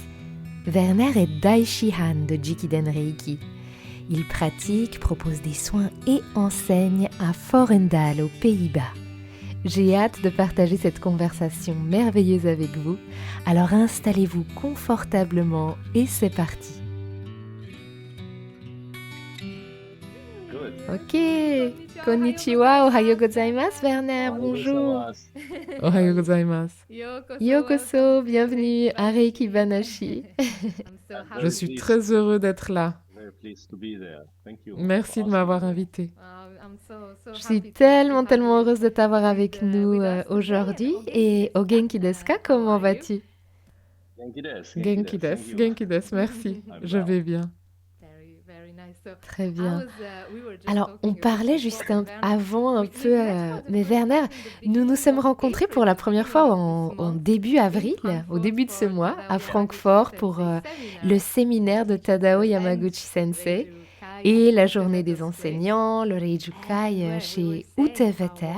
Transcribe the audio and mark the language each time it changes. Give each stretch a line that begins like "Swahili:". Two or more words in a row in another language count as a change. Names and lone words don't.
French: Werner est Dai Shihan de Jikiden Reiki. Il pratique, propose des soins et enseigne à Vorendal aux Pays-Bas. J'ai hâte de partager cette conversation merveilleuse avec vous, alors installez-vous confortablement et c'est parti.
Japanese: Ok, こんにちは、おはようございます,
French: Werner, bonjour.
Japanese: おはようございます. Yokoso,
French: bienvenue à Reiki Banashi. Je suis très heureux d'être là. Merci de m'avoir invité. Je suis tellement heureuse de t'avoir avec nous aujourd'hui. Et au
Japanese: 元気ですか,
French: comment vas-tu?
Japanese: 元気です,
French: merci. Je vais bien. Très bien. Alors, on parlait juste avant un peu, mais Werner, nous nous sommes rencontrés pour la première fois en début avril, au début de ce mois, à Francfort pour le séminaire de Tadao Yamaguchi Sensei et la journée des enseignants, le Reijukai chez Uteveter.